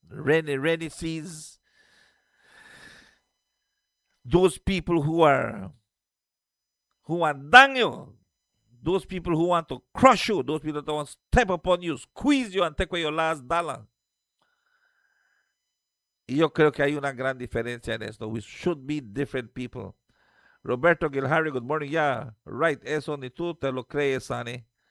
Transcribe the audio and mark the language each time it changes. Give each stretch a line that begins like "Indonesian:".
English: Rennie sees those people who are daño, those people who want to crush you, those people that want to step upon you, squeeze you and take away your last dollar.
Spanish: Y yo creo que hay una gran diferencia en esto.
English: We should be different people. Roberto Gilharry, good morning. Yeah, right.
Spanish: Eso ni tú te lo crees, Sonny.